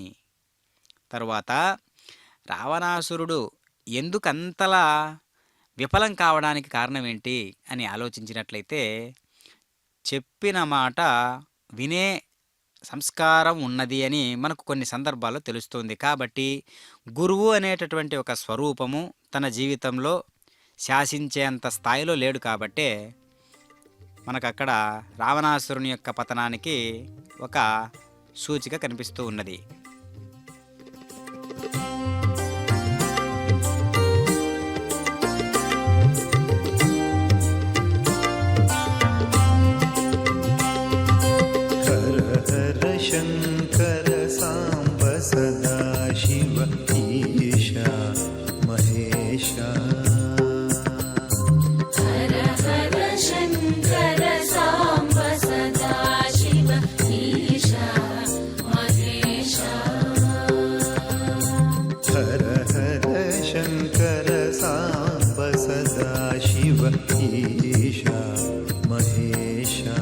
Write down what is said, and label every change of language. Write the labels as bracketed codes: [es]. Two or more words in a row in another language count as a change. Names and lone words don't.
[te] తరువాత రావణాసురుడు ఎందుకంతలా విఫలం కావడానికి కారణం ఏంటి అని ఆలోచించినట్లయితే, చెప్పిన మాట వినే సంస్కారం ఉన్నది అని మనకు కొన్ని సందర్భాల్లో తెలుస్తుంది. కాబట్టి గురువు అనేటటువంటి ఒక స్వరూపము తన జీవితంలో శాసించేంత స్థాయిలో లేడు. కాబట్టే మనకు అక్కడ రావణాసురుని యొక్క పతనానికి ఒక సూచిక కనిపిస్తూ ఉన్నది. [sa] शङ्कर साम्ब सदा शिव ईशा महेशा हर हर शङ्कर साम्ब सदा शिव ईशा महेशा हर हर शङ्कर साम्ब सदा शिव ईशा महेशा